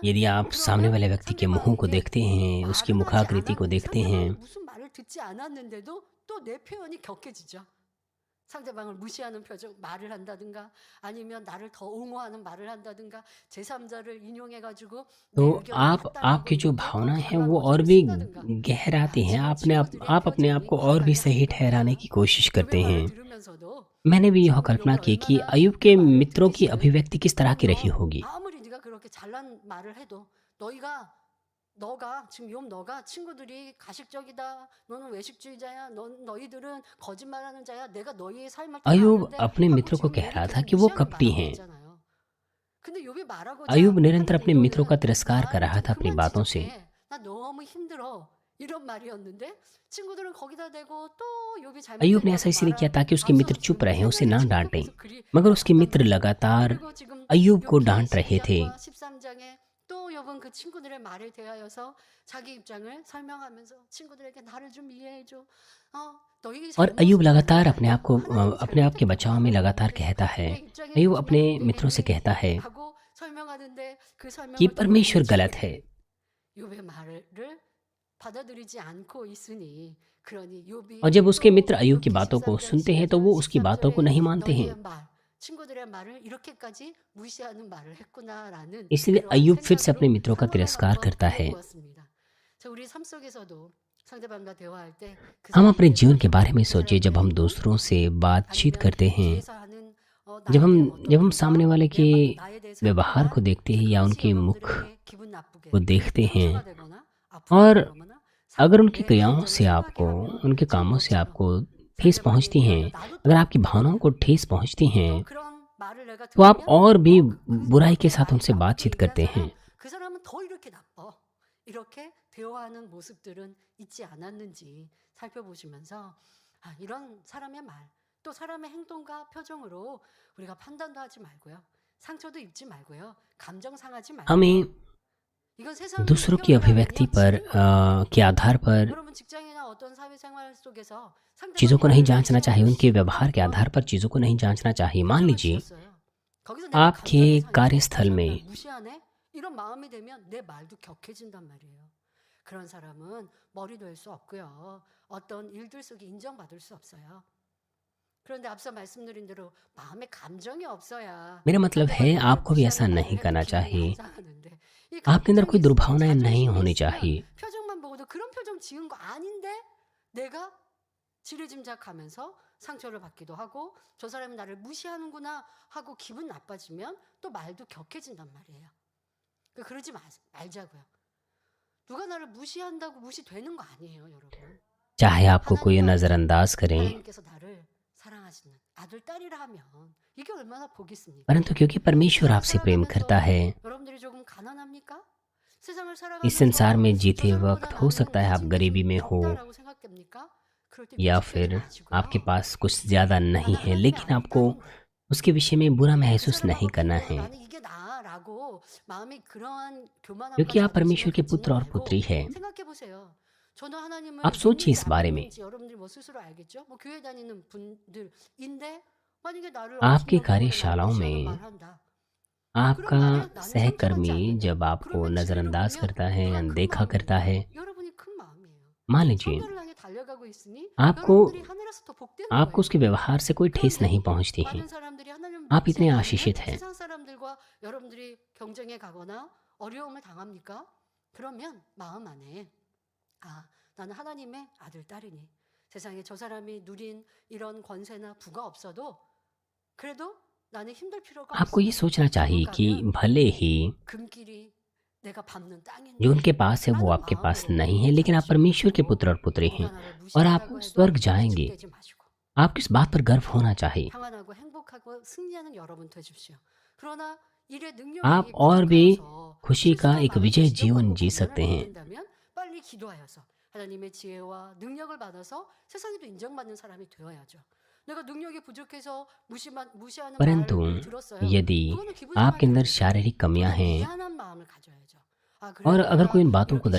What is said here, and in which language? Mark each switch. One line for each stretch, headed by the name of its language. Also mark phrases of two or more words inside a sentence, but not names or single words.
Hindi: यदि आप सामने
Korean: 그러면
Hindi: वाले व्यक्ति के मुंह को
Korean: 상대방에게
Hindi: देखते हैं, उसकी
Korean: 말은 하지
Hindi: मुखाकृति को देखते
Korean: 상대방이
Hindi: हैं,
Korean: 무슨 말을 듣지 않았는데도 또 내 표현이 격해지죠. 상대방을 무시하는 표정 말을 한다든가 아니면 나를 더 옹호하는 말을 한다든가 제3자를 인용해 가지고 내
Hindi: तो
Korean: 의견을
Hindi: आप
Korean: 맞다라고
Hindi: आपकी जो
Korean: 이렇게 더
Hindi: भावनाएं हैं
Korean: 강한
Hindi: वो और
Korean: 어조를
Hindi: भी
Korean: 쓴다든가
Hindi: गहराती हैं।
Korean: 지금
Hindi: आप
Korean: 친구들의
Hindi: अपने आप
Korean: 표정이
Hindi: को और भी
Korean: 거기까지
Hindi: सही ठहराने
Korean: 아닙니까?
Hindi: की कोशिश करते
Korean: 욥의 말을
Hindi: हैं।
Korean: 들으면서도
Hindi: मैंने भी यह
Korean: 친구들
Hindi: कल्पना
Korean: 욥이
Hindi: की कि
Korean: 얼마나
Hindi: अय्यूब
Korean: 그
Hindi: के
Korean: 말을
Hindi: मित्रों की
Korean: 들으시길
Hindi: अभिव्यक्ति किस तरह की रही होगी।
Korean: 아무리 네가 그렇게 잘난 말을 해도 너가 지금 너가 친구들이 가식적이다. 너는 외식주의자야. 너희들은 거짓말하는 자야. 내가 너희의 삶을 다
Hindi: अय्यूब
Korean: 아는데
Hindi: अपने
Korean: 하고
Hindi: मित्रों को
Korean: 지금
Hindi: कह
Korean: 욥이
Hindi: रहा था
Korean: 계속
Hindi: कि वो
Korean: 무시하는
Hindi: कपटी
Korean: 말하고
Hindi: हैं।
Korean: 있잖아요. 근데 욥이 말하고자
Hindi: अय्यूब निरंतर
Korean: 하는
Hindi: अपने मित्रों का
Korean: 의도는
Hindi: तिरस्कार कर
Korean: 나를
Hindi: रहा
Korean: 좀
Hindi: था अपनी
Korean: 그만
Hindi: बातों से।
Korean: 지적해. 나 너무 힘들어. 이런 말이었는데 친구들은 거기다 대고 또 욥이
Hindi: अय्यूब ने ऐसा
Korean: 잘못됐다고
Hindi: इसलिए किया ताकि उसके मित्र
Korean: 앞서서
Hindi: चुप रहें, उसे
Korean: 생각이
Hindi: ना
Korean: 지금
Hindi: डांटें,
Korean: 계속 그리
Hindi: मगर उसके
Korean: 바뀌었단
Hindi: मित्र
Korean: 말이에요.
Hindi: लगातार
Korean: 그리고 지금
Hindi: अय्यूब को
Korean: 욥기
Hindi: डांट रहे थे।
Korean: 12장과 13장에 또 욥은 그 친구들의 말에 대하여서 자기 입장을 설명하면서 친구들에게 나를 좀 이해해 줘. 너희
Hindi: और अय्यूब
Korean: 잘못은
Hindi: लगातार
Korean: 아니야.
Hindi: अपने आप को
Korean: 하나님이
Hindi: अपने आप के
Korean: 잘못했다고
Hindi: बचाव में लगातार कहता है।
Korean: 내 입장에
Hindi: अय्यूब
Korean: 무슨
Hindi: अपने
Korean: 말을
Hindi: मित्रों से
Korean: 얘기해
Hindi: कहता है
Korean: 하고 설명하는데 그
Hindi: कि
Korean: 설명을 듣고
Hindi: परमेश्वर
Korean: 있는
Hindi: गलत है।
Korean: 친구들이 욥의 말을 받아들이지 않고 있으니 그러니 욥이
Hindi: और जब उसके
Korean: 또
Hindi: मित्र अय्यूब की
Korean: 욥기
Hindi: बातों को
Korean: 13장
Hindi: सुनते हैं तो वो
Korean: 12절
Hindi: उसकी बातों को
Korean: 13절에
Hindi: नहीं मानते
Korean: 너희의
Hindi: हैं।
Korean: 말 친구들의 말을 이렇게까지 무시하는 말을 했구나라는
Hindi: इसलिए
Korean: 그러한
Hindi: अय्यूब फिर से अपने
Korean: 생각으로
Hindi: मित्रों का
Korean: 상황을
Hindi: तिरस्कार
Korean: 한번
Hindi: करता है।
Korean: 배워보았습니다. 자, 우리 삶 속에서도 상대방과 대화할 때 그
Hindi: हम
Korean: 사람에
Hindi: अपने
Korean: 대해서
Hindi: जीवन के बारे में
Korean: 그
Hindi: सोचिए,
Korean: 사람의
Hindi: जब हम
Korean: 행동
Hindi: दूसरों से बातचीत
Korean: 아니면
Hindi: करते हैं,
Korean: 뒤에서 하는
Hindi: जब
Korean: 나에
Hindi: हम
Korean: 대한 어떤
Hindi: जब हम
Korean: 평가,
Hindi: सामने वाले के
Korean: 나에 대해서
Hindi: व्यवहार
Korean: 했던
Hindi: को
Korean: 말,
Hindi: देखते हैं या
Korean: 그것이
Hindi: उनके मुख
Korean: 여러분들에게 기분 나쁘게
Hindi: को देखते हैं,
Korean: 상처가 되거나 아프게
Hindi: और
Korean: 되거나
Hindi: अगर उनकी
Korean: 내
Hindi: क्रियाओं
Korean: 감정을
Hindi: से
Korean: 상하게
Hindi: आपको,
Korean: 하면
Hindi: उनके
Korean: 지금
Hindi: कामों से
Korean: 욥처럼
Hindi: आपको ठेस
Korean: 상대방에
Hindi: पहुंचती हैं,
Korean: 대하여 나도
Hindi: अगर
Korean: 또
Hindi: आपकी
Korean: 나쁘게
Hindi: भावनाओं को
Korean: 하고
Hindi: ठेस पहुंचती हैं,
Korean: 또 그런 말을 내가
Hindi: तो आप
Korean: 들으면
Hindi: और भी
Korean: 그
Hindi: बुराई के
Korean: 그렇게
Hindi: साथ
Korean: 말이
Hindi: उनसे
Korean: 나쁘게
Hindi: बातचीत
Korean: 얘기한
Hindi: करते
Korean: 사람
Hindi: हैं।
Korean: 그 사람은 더 이렇게 나빠. 이렇게 대화하는 모습들은 있지 않았는지 살펴보시면서 이런 사람의 말, 또 사람의 행동과 표정으로 우리가 판단도 하지 말고요. 상처도 입지 말고요. 감정 상하지 말고요.
Hindi: हमें
Korean: 이건 세상
Hindi: दूसरों की
Korean: 편견이
Hindi: अभिव्यक्ति
Korean: 아니야.
Hindi: पर
Korean: 지는 거예요.
Hindi: के आधार पर
Korean: 여러분 직장이나 어떤 사회생활 속에서
Hindi: चीज़ों
Korean: 상대방의
Hindi: को नहीं
Korean: 말을
Hindi: जांचना चाहिए,
Korean: 무시하고
Hindi: उनके व्यवहार के आधार पर चीज़ों को नहीं जांचना चाहिए। मान
Korean: 표정을
Hindi: लीजिए
Korean: 지었어요. 거기서 내가
Hindi: आपके
Korean: 감정이 상해서
Hindi: कार्यस्थल
Korean: 날
Hindi: में
Korean: 무시하네? 이런 마음이 되면 내 말도 격해진단 말이에요. 그런 사람은 머리 될 수 없고요. 어떤 일들 속에 인정받을 수 없어요. 그런데 앞서 말씀드린 대로 마음에 감정이 없어야
Hindi: मेरा मतलब है
Korean: 상대방이 나를
Hindi: आपको भी ऐसा
Korean: 무시하는 말을
Hindi: नहीं
Korean: 해도
Hindi: करना
Korean: 기분이 안
Hindi: चाहिए।
Korean: 상하는데 이
Hindi: आपके अंदर
Korean: 감정이
Hindi: कोई
Korean: 있으면
Hindi: दुर्भावनाएं नहीं
Korean: 자존심이
Hindi: होनी
Korean: 있으면
Hindi: चाहिए।
Korean: 표정만 보고도 그런 표정 지은 거 아닌데 내가 지레짐작하면서 상처를 받기도 하고 저 사람이 나를 무시하는구나 하고 기분 나빠지면 또 말도 격해진단 말이에요. 그러지 말자고요. 누가 나를 무시한다고 무시되는 거 아니에요, 여러분.
Hindi: चाहे आपको कोई
Korean: 하나님 안에
Hindi: नज़रअंदाज करें,
Korean: 하나님께서 나를 사랑하시는 아들 딸이라 하면 이게 얼마나 복이 있습니까?
Hindi: परंतु क्योंकि परमेश्वर
Korean: 세상을
Hindi: आपसे प्रेम करता
Korean: 살아가면서
Hindi: है,
Korean: 여러분들이 조금 가난합니까? 세상을
Hindi: इस संसार
Korean: 살아가면서
Hindi: में
Korean: 저
Hindi: जीते
Korean: 사람보다
Hindi: वक्त हो
Korean: 나는
Hindi: सकता है आप
Korean: 가진
Hindi: गरीबी
Korean: 것이
Hindi: में हो
Korean: 적다라고 생각됩니까? 그럴 때
Hindi: या
Korean: 위축되지
Hindi: फिर आपके
Korean: 마시고요.
Hindi: पास कुछ ज़्यादा नहीं
Korean: 나는
Hindi: है,
Korean: 하나님의
Hindi: लेकिन
Korean: 아들
Hindi: आपको
Korean: 딸이니
Hindi: उसके विषय में बुरा
Korean: 그
Hindi: महसूस नहीं
Korean: 사람하고
Hindi: करना
Korean: 비교해서
Hindi: है,
Korean: 나는 이게 나라고 마음이 그러한 교만함과
Hindi: क्योंकि आप
Korean: 자존심을
Hindi: परमेश्वर के
Korean: 갖지는
Hindi: पुत्र और
Korean: 말고
Hindi: पुत्री हैं।
Korean: 생각해 보세요. 저는 하나님을
Hindi: आप सोचिए
Korean: 믿는지
Hindi: इस
Korean: 안
Hindi: बारे में।
Korean: 믿는지 여러분들이 뭐 스스로 알겠죠? 뭐 교회 다니는 분들인데 만약에 나를
Hindi: आपकी
Korean: 업신여기거나 나를
Hindi: कार्यशालाओं
Korean: 무시하는
Hindi: में
Korean: 말 한다.
Hindi: आपका
Korean: 그런 말에 나는 상처받지
Hindi: सहकर्मी
Korean: 않는데
Hindi: जब आपको
Korean: 그러면 지레를
Hindi: नज़रअंदाज
Korean: 걸면
Hindi: करता है,
Korean: 누가 큰
Hindi: अनदेखा करता
Korean: 마음입니까?
Hindi: है,
Korean: 여러분이 큰 마음이에요.
Hindi: मान लीजिए
Korean: 천국을 향해 달려가고 있으니
Hindi: आपको
Korean: 여러분들이 하늘에서 더 복되는
Hindi: आपको
Korean: 거예요.
Hindi: उसके व्यवहार से कोई ठेस
Korean: 그런데
Hindi: नहीं पहुंचती है।
Korean: 많은 사람들이 하나님을
Hindi: आप
Korean: 믿지
Hindi: इतने
Korean: 않으면
Hindi: आशीषित हैं।
Korean: 세상 사람들과 여러분들이 경쟁에 가거나 어려움을 당합니까? 그러면 마음 안에 아, 나는 하나님의 아들 딸이니 세상에 저 사람이 누린 이런 권세나 부가 없어도 그래도 나는 힘들 필요가
Hindi: आपको ये
Korean: 없어.
Hindi: सोचना चाहिए
Korean: 감옥
Hindi: कि
Korean: 가면
Hindi: भले ही
Korean: 금길이 내가 밟는
Hindi: जो
Korean: 땅인데
Hindi: उनके पास है वो
Korean: 라는
Hindi: आपके पास
Korean: 마음으로
Hindi: नहीं है, लेकिन आप
Korean: 가십시오.
Hindi: परमेश्वर के
Korean: 그리고
Hindi: पुत्र और पुत्री हैं
Korean: 누가 나를
Hindi: और आप
Korean: 무시한다고 해도
Hindi: स्वर्ग जाएंगे।
Korean: 위축되지 마시고
Hindi: आपको इस बात पर गर्व होना चाहिए।
Korean: 평안하고 행복하고 승리하는 여러분 되십시오. 그러나 일의 능력이
Hindi: आप और भी
Korean: 부족하여서
Hindi: खुशी का
Korean: 스스로
Hindi: एक
Korean: 마음에
Hindi: विजय
Korean: 지적하고
Hindi: जीवन जी
Korean: 고난을
Hindi: सकते हैं।
Korean: 받는다면 빨리 기도하여서 하나님의 지혜와 능력을 받아서 세상에도 인정받는 사람이 되어야죠. 내가 능력이 부족해서 무시하는
Hindi: परंतु
Korean: 말을 들었어요.
Hindi: यदि
Korean: 그거는 기분
Hindi: आपके
Korean: 상하지
Hindi: अंदर
Korean: 않으세요?
Hindi: शारीरिक कमियां
Korean: 그거는
Hindi: हैं
Korean: 미안한 마음을 가져야죠. 아, 그래
Hindi: और अगर कोई
Korean: 내가
Hindi: इन बातों को